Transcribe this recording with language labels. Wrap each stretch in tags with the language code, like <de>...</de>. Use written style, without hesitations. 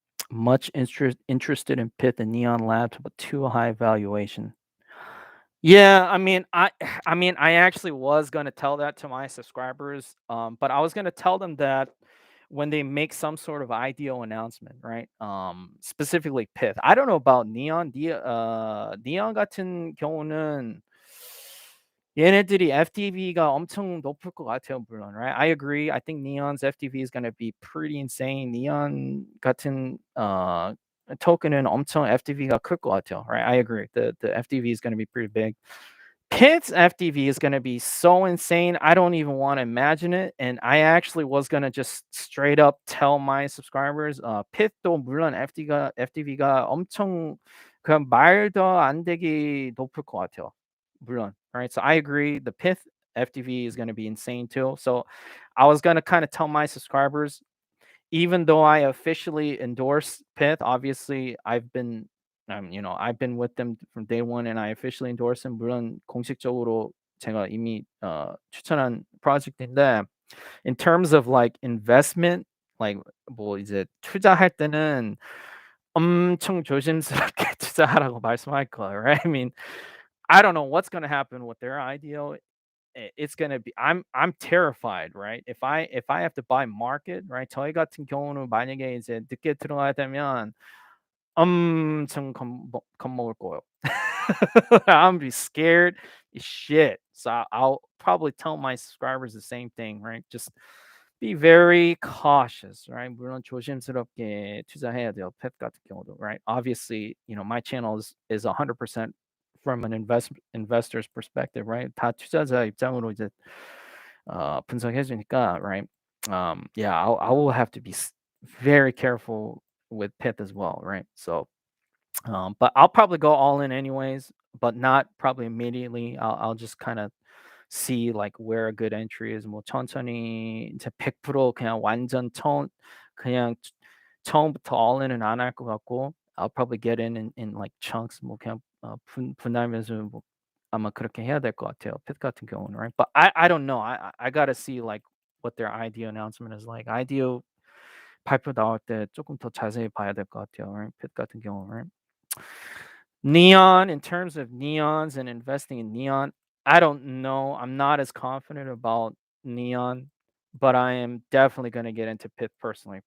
<en>Much interested in Pyth and Neon Labs, but too high valuation. Yeah, I actually was gonna tell that to my subscribers, but I was gonna tell them that when they make some sort of IDO announcement, right? Specifically Pyth. I don't know about Neon.</en> <ko>Neon 같은 경우는 얘네들이 FTV가 엄청 높을 것 같아요, 물론, right?</ko> <en>I agree. I think Neon's FTV is gonna be pretty insane.</en> <ko>Neon 같은 token은 엄청 FTV가 클 것 같아요, right?</ko> <en>I agree. The FTV is gonna be pretty big. Pitt's FTV is gonna be so insane. I don't even want to imagine it. And I actually was gonna just straight up tell my subscribers,</en> <ko>Pit도 물론 FTV가 엄청 그냥 말도 안 되게 높을 것 같아요. 물론, right?</ko> <en>So I agree. The Pith FTV is gonna be insane too. So I was gonna kind of tell my subscribers even though I officially endorse Pyth, obviously I've been with them from day one and I officially endorse them.</en> <ko>물론 공식적으로 제가 이미 추천한 프로젝트인데</ko> <en>in terms of like investment, like</en> <ko>뭐 이제 투자할 때는 엄청 조심스럽게 투자하라고 말씀할 거예요, right?</ko> <en>I mean, I don't know what's gonna happen with their IDO. It's gonna be I'm terrified, right? If I have to buy market, right?</en> <ko>저희 같은 경우는 만약에 이제 늦게 들어가야 되면 엄청 겁먹을 거예요.</ko> <en>I'm be scared as shit. So I'll probably tell my subscribers the same thing, right? Just be very cautious, right?</en> <ko>물론 조심스럽게 투자해야 돼요. 펫 같은 경우도, right?</ko> <en>Obviously, my channel is 100% from an investor's perspective, right?</en> <ko>다 투자자 입장으로 이제 분석해 주니까, right?</ko> <en>Yeah, I will have to be very careful with Pith as well, right? So, but I'll probably go all in anyways, but not probably immediately. I'll just kind of see like where a good entry is.</en> <ko>뭐 천천히 이제 100% 그냥 완전 그냥 처음부터 all in은 안 할 것 같고</ko> <en>I'll probably get in like chunks</en> <ko>뭐 그냥 분할매수 뭐 아마 그렇게 해야 될 것 같아요. 핏 같은 경우는, right?</ko> <en>But I don't know. I gotta see like what their IDO announcement is like.</en> <ko>IDO 발표 나올 때 조금 더 자세히 봐야 될 것 같아요. Right? 핏 같은 경우, right?</ko> <en>Neon, in terms of neons and investing in neon, I don't know. I'm not as confident about neon, but I am definitely going to get into Pith personally.</en>